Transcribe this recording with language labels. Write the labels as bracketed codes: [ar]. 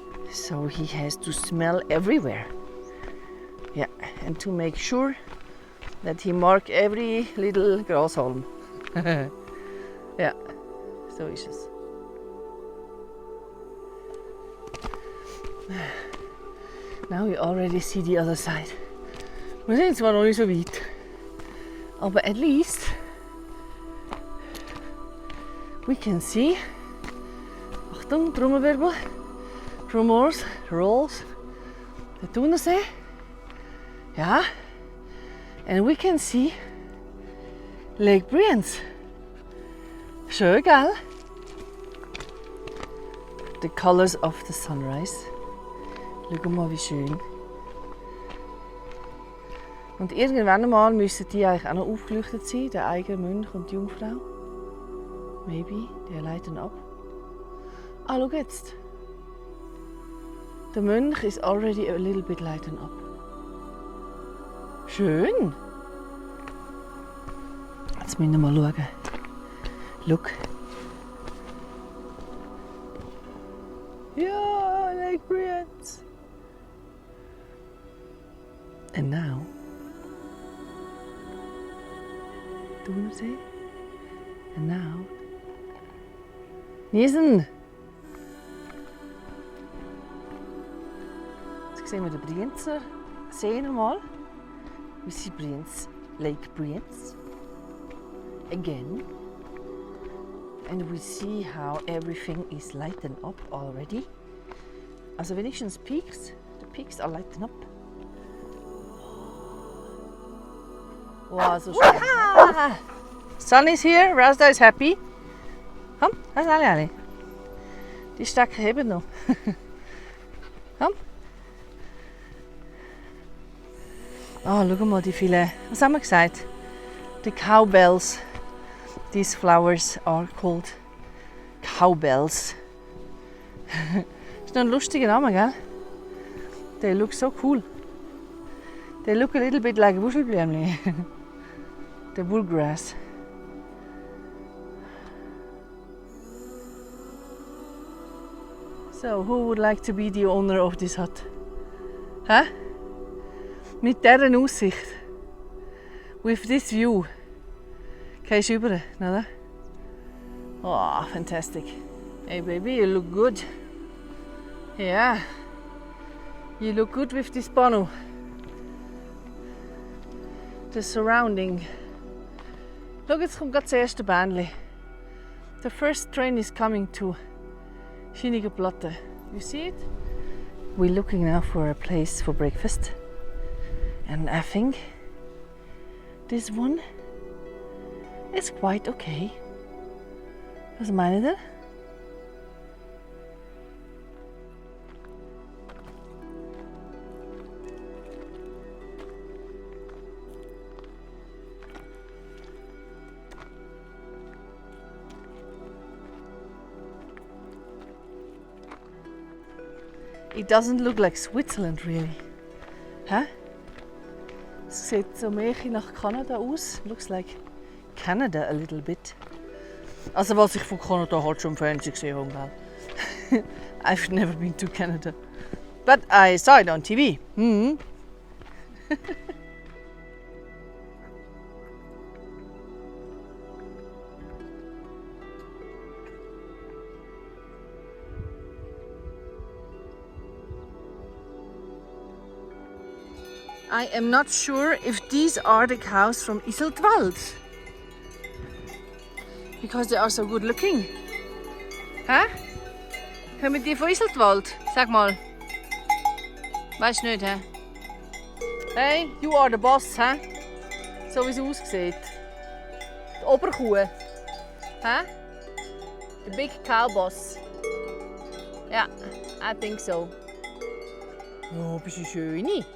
[en] So he has to smell everywhere. Yeah, and to make sure that he mark every little grashalm. [de] Ja, so ist es. [en] Now we already see the other side. [de] Wir sind zwar noch nicht so weit, aber [en] at least we can see. [de] Achtung, Trommelwirbel. [en] Tremors, rolls. [de] Der Thunersee. Ja. [en] And we can see Lake Brienz. [de] Schön, gell? [en] The colors of the sunrise. [de] Schau mal, wie schön. Und irgendwann einmal müssen die eigentlich auch noch aufgeleuchtet sein, der Eiger, Mönch und die Jungfrau. Maybe, die leiten ab. Ah, schau jetzt. [en] Der Mönch is already a little bit lighten up. [de] Schön. Jetzt müssen wir mal schauen. [en] Look. Ja, Lake Brienz. And now, Thunersee. And now, Niesen. [de] Jetzt sehen wir den Brienzer See nochmal. [en] We see Brienz, Lake Brienz again. And we see how everything is lightened up already. [de] Also wenigstens peaks. [en] The peaks are lightened up. Wow, [de] so schön. [en] Sun is here, Razda is happy. [de] Komm, das sind alle. Die Stöcke heben noch. Komm. Oh, schau mal die viele. Was haben wir gesagt? [en] The cowbells. These flowers are called cowbells. [de] Das ist noch ein lustiger Name, gell? [en] They look so cool. They look a little bit like Wuschelblümli. The bullgrass. So, who would like to be the owner of this hut? [de] Hä? Mit dieser Aussicht. [en] With this view. [de] Gehst du rüber, oder? [en] Oh, fantastic. Hey baby, you look good. Yeah. You look good with this pano. The surrounding. [de] Look, jetzt kommt gerade das erste Bähnli. [en] The first train is coming to Schnynige Platte. You see it? We're looking now for a place for breakfast. And I think this one is quite okay. [de] Was meint ihr? [en] It doesn't look like Switzerland really. Hä? [de] Es sieht so mehr nach Kanada aus. [en] Looks like Canada a little bit. [de] Also was ich von Kanada halt schon im Fernsehen gesehen habe. [en] I've never been to Canada. But I saw it on TV. Mm-hmm. I am not sure if these are the cows from Iseltwald. Because they are so good looking. Hä? [de] Kommen die von Iseltwald? Sag mal. Weißt du nicht, hä? [en] Hey, you are the boss, [de] hä? So wie es aussieht. Die Oberkuh. Hä? [en] The big cow boss. Ja, I think so. [de] Oh, bist du schön.